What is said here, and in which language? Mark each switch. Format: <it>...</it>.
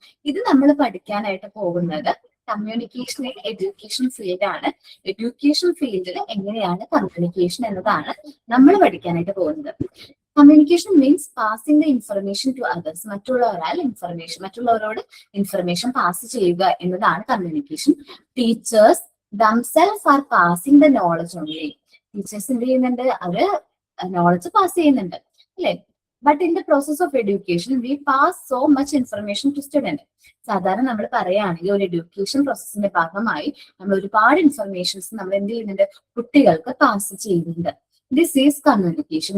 <ml>ഇത് നമ്മൾ പഠിക്കാനായിട്ട് പോകുന്നത് കമ്മ്യൂണിക്കേഷൻ എഡ്യൂക്കേഷൻ ഫീൽഡ് ആണ്. എഡ്യൂക്കേഷൻ ഫീൽഡിൽ എങ്ങനെയാണ് കമ്മ്യൂണിക്കേഷൻ എന്നതാണ് നമ്മൾ പഠിക്കാനായിട്ട് പോകുന്നത്.</ml> <en>Communication means passing the information to others.</en> <ml>മറ്റുള്ളവരോട് ഇൻഫർമേഷൻ പാസ് ചെയ്യുക എന്നതാണ് communication.</ml> <en>Teachers themselves are passing the knowledge only.</en> <ml>Teachers എന്ത് ചെയ്യുന്നുണ്ട്? അവര് നോളജ് പാസ് ചെയ്യുന്നുണ്ട് അല്ലെ?</ml> <en>But in the process of education we pass so much information to student.</en> <ml>സാധാരണ നമ്മൾ പറയുകയാണെങ്കിൽ ഒരു എഡ്യൂക്കേഷൻ പ്രോസസ്സിന്റെ ഭാഗമായി നമ്മൾ ഒരുപാട് ഇൻഫർമേഷൻസ് നമ്മൾ എന്ത് ചെയ്യുന്നുണ്ട്? കുട്ടികൾക്ക് പാസ് ചെയ്യുന്നുണ്ട്.</ml> <en>This is communication.</en>